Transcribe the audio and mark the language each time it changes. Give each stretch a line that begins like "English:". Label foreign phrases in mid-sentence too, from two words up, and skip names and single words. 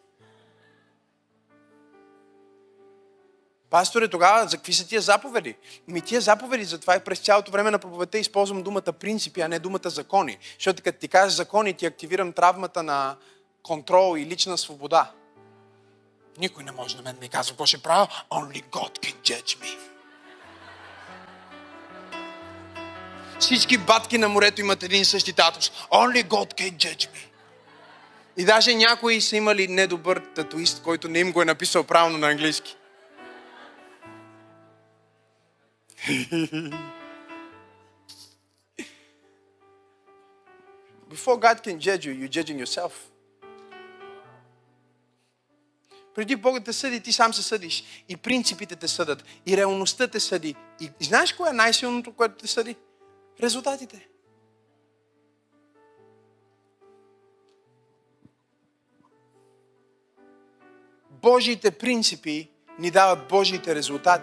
Bulgarian: Пасторе, тогава за какви са тия заповеди? Тия заповеди, затова и през цялото време на проповедта използвам думата принципи, а не думата закони. Защото като ти кажеш закони, ти активирам травмата на контрол и лична свобода. Никой не може на мен да ми казва какво ще правя.
English: Only God can judge me.
Bulgarian: Всички батки на морето имат един и същи татус.
English: Only God can judge me.
Bulgarian: И даже някои са имали недобър татуист, който не им го е написал правилно на английски.
English: Before God can judge you, you're judging yourself.
Bulgarian: Преди Бог да те съди, ти сам се съдиш. И принципите те съдат. И реалността те съди. И знаеш кое е най-силното, което те съди? Резултатите. Божиите принципи ни дават Божиите резултати.